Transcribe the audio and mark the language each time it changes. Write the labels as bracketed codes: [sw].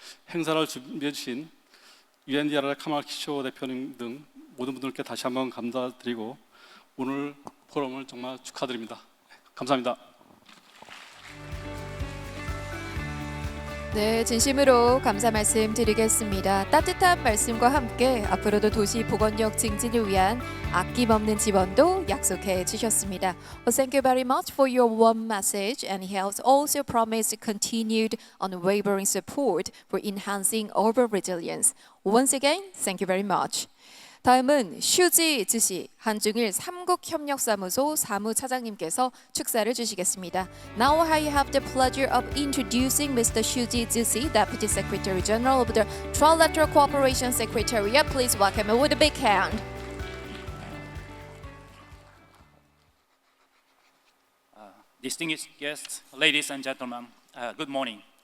[ko] 행사를 준비해 주신 UNDRR의 카말 키쇼 대표님 등 모든 분들께 다시 한번 감사드리고 오늘 포럼을 정말 축하드립니다. 감사합니다. 네, 진심으로 감사 말씀 드리겠습니다. 따뜻한 말씀과 함께 앞으로도 도시 보건력 증진을 위한 아낌없는 지원도 약속해 주셨습니다. [en] Well, thank you very much for your warm message, and he has also promised continued unwavering support for enhancing urban resilience. Once again, thank you very much. [ko] 다음은 슈지 즈시 한중일 삼국협력사무소 사무차장님께서 축사를 주시겠습니다. [en] Now I have the pleasure of introducing Mr. Shuji Zusi, Deputy Secretary General of the Trilateral Cooperation Secretariat. Please welcome him with a big hand. Distinguished guests, ladies and gentlemen, good morning.